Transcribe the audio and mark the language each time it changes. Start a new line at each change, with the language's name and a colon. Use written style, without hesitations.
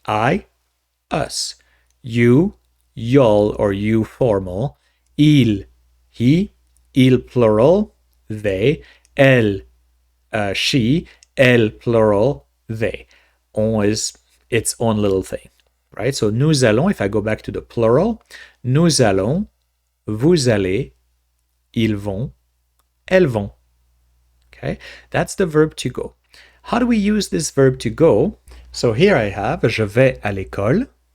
English: I, us. You, y'all or you formal. Il, he. Il plural, they. Elle, she. Elle plural, they. On is its own little thing, right? So
French: nous allons,
English: if I go back to the plural,
French: nous allons, vous allez, ils vont, elles vont.
English: Okay, that's the verb to go. How do we use this verb to go? So here I have
French: je vais à l'école.